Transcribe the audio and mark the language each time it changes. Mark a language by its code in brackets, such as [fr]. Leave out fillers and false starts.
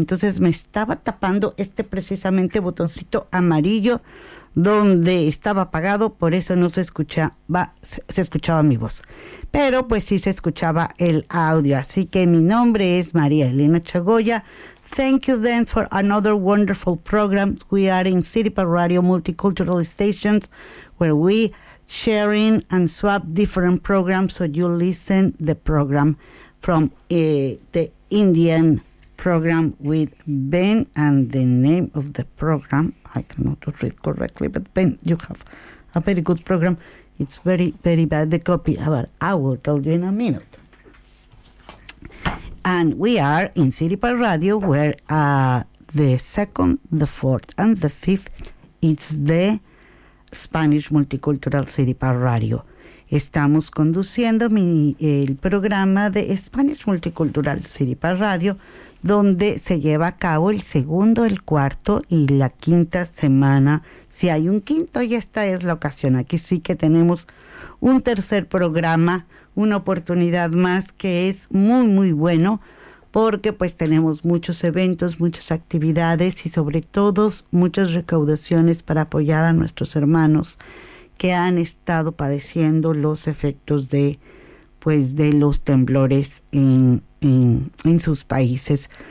[es] Entonces me estaba tapando este precisamente botoncito amarillo donde estaba apagado, por eso no se escuchaba, se escuchaba mi voz, pero pues sí se escuchaba el audio. Así que mi nombre es María Elena Echagoya. [en] Thank you then for another wonderful program. We are in City Park Radio Multicultural Stations where we sharing and swap different programs, so you listen the program from the Indian program with Ben, and the name of the program, I cannot read correctly, but Ben, you have a very good program. It's very, very bad, the copy, but I will tell you in a minute. And we are in City Park Radio, where the second, the fourth, and the fifth, it's the Spanish Multicultural City Park Radio. [es] Estamos conduciendo el programa de Spanish Multicultural City Park Radio, donde se lleva a cabo el segundo, el cuarto y la quinta semana. Si hay un quinto, y esta es la ocasión. Aquí sí que tenemos un tercer programa, una oportunidad más que es muy, muy bueno, porque pues tenemos muchos eventos, muchas actividades y sobre todo muchas recaudaciones para apoyar a nuestros hermanos que han estado padeciendo los efectos de los temblores en sus países.